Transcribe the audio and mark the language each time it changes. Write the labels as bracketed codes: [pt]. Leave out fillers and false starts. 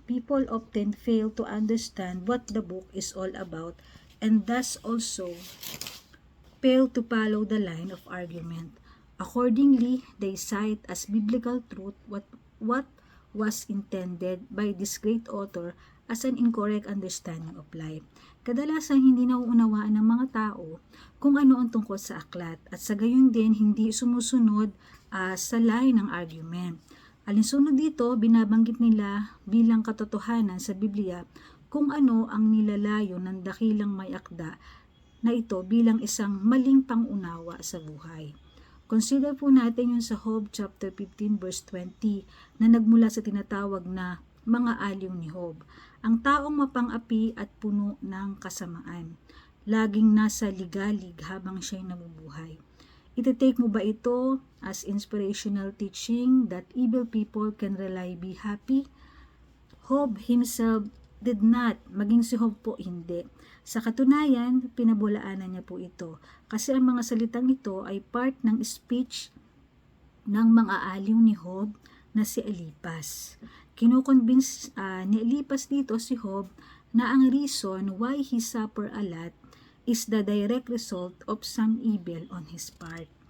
[en] People often fail to understand what the book is all about and thus also fail to follow the line of argument. Accordingly, they cite as biblical truth what was intended by this great author as an incorrect understanding of life. [tl] Kadalasan hindi nauunawaan ng mga tao kung ano ang tungkol sa aklat at sa gayon din hindi sumusunod sa line ng argument. Alinsunod dito, binabanggit nila bilang katotohanan sa Biblia kung ano ang nilalayo ng dakilang may akda na ito bilang isang maling pangunawa sa buhay. Consider po natin yung sa Job chapter 15 verse 20 na nagmula sa tinatawag na mga aliw ni Job. Ang taong mapang-api at puno ng kasamaan, laging nasa ligalig habang siya'y nabubuhay. Iti-take mo ba ito [en] as inspirational teaching that evil people can really be happy? Job himself did not, [tl] maging si Job po hindi. Sa katunayan, pinabulaanan niya po ito kasi ang mga salitang ito ay part ng speech ng mga aliw ni Job na si Eliphaz. Kinukonvince ni Eliphaz dito si Job na [en] ang reason why he suffer a lot is the direct result of some evil on his part.